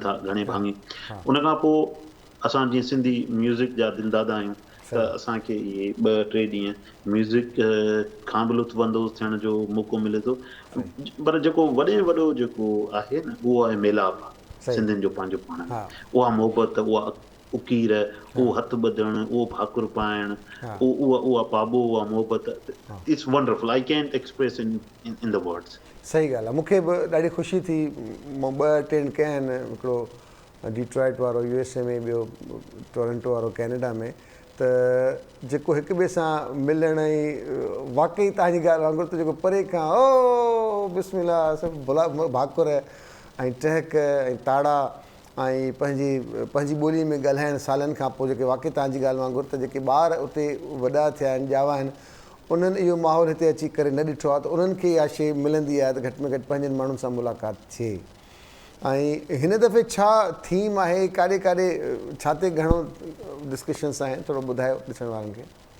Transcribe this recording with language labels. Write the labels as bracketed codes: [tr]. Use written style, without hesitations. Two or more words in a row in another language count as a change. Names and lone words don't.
[sd] था घणे भाङे उन खां पोइ असां जीअं सिंधी म्यूज़िक जा दिलदादा आहियूं त असांखे इहे 2-3 ॾींहं म्यूज़िक खां बि लुत्फ़अंदोज़ थियण जो मौक़ो मिले थो पर जेको वॾे में वॾो जेको आहे न उहो आहे मेलाप सिंधियुनि जो पंहिंजो पाण में उहा मोहबत उहा उकीर उहो हथु ॿधणु उहो भाकुर पाइणु उहा पाबो उहा मोहबत [en] It's wonderful I can't express in the words [sd] सही ॻाल्हि आहे मूंखे बि ॾाढी ख़ुशी थी मां 2-3 कया आहिनि हिकिड़ो डिट्रॉइट वारो USA में ॿियो टोरंटो वारो कैनेडा में त जेको हिक ॿिए सां मिलण ऐं वाक़ई तव्हांजी ॻाल्हि वांगुरु त जेको परे खां ओ बिस्मिल्लाह सभु भला भाकुर ऐं टहक ऐं ताड़ा ऐं पंहिंजी ॿोलीअ में ॻाल्हाइण सालनि खां पोइ जेके वाक़ई तव्हांजी ॻाल्हि वांगुरु त जेके ॿार उते वॾा थिया आहिनि ॼावा आहिनि उन्हनि इहो माहौल हिते अची करे न ॾिठो आहे त उन्हनि खे इहा शइ मिलंदी आहे त घटि में घटि पंहिंजनि माण्हुनि सां मुलाक़ात थिए ऐं हिन दफ़े छा थीम आहे काॾे काॾे छा ते घणो डिस्कशन्स आहिनि थोरो ॿुधायो ॾिसण वारनि खे